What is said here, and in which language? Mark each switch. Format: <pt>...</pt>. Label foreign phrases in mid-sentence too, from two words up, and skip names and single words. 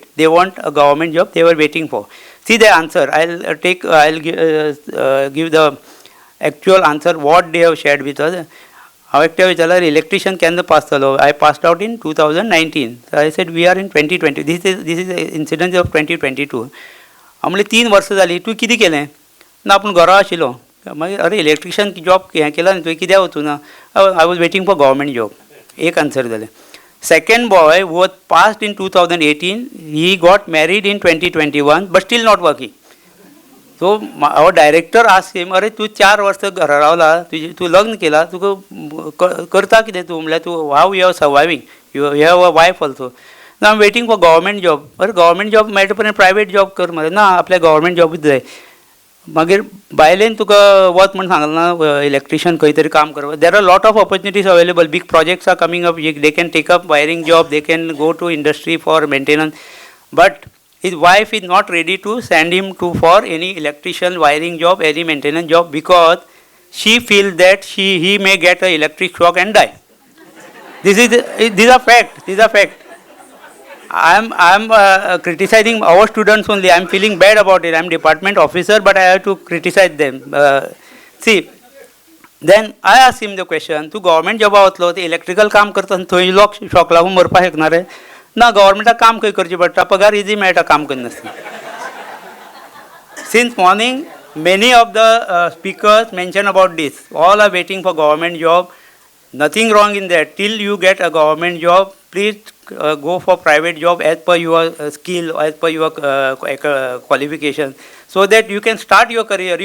<en>They want a government job. They were waiting for. See the answer. I'll give the actual answer what they have shared with us. How electrician can pass the law? I passed out in 2019. So I said we are in 2020. This is the incident of 2022.</en> <kok>आमले 3 वर्ष जाली. तू कितें केलें? ना आपूण घरा आशिल्लो. मागीर अरे</kok> <en>electrician job</en> <kok>हें केला न्ही तुवें, कित्याक वचूं ना?</kok> <en>I was waiting for government job.</en> <kok>एक आन्सर जालें.</kok> <en>Second boy was passed in 2018. He got married in 2021, but still not working. So our director asked him,</en> <kok>अरे तू 4 वर्ष घरा रावला, तू लग्न केला, तुका करता कितें तूं? म्हणल्यार तूं</kok> <en>how you are surviving? You have a wife also. Now I'm waiting for government job.</en> <kok>अरे</kok> <en>government job</en> <kok>मेळटा पर्यंत</kok> <en>private job</en> <kok>कर मरे. ना आपल्या government जॉबूच जाय. मागीर बायलेन तुका वच म्हण सांगलें ना, इलेक्ट्रिशियन खंय तरी काम करप.</kok> <en>There are lot of opportunities available. Big projects are coming up. They can take up wiring job. They can go to industry for maintenance. But his wife is not ready to send him for any electrician wiring job, any maintenance job, because she feels that he may get an electric shock and die. These are fact. These are fact. I'm criticizing our students only. I'm feeling bad about it. I'm department officer, but I have to criticize them. See, then I asked him the question,</en> <kok>तू government job वतलो, ते electrical काम करता थंय लोक shock लागून मरपा शकना रे? ना, government काम खंय करचें पडटा, पगार इजी मेळटा काम करनासतना.</kok> <en>Since morning, many of the speakers mention about this. All are waiting for government job. Nothing wrong in that. Till you get a government job, please go for private job as per your skill, as per your qualification, so that you can start your career.</en>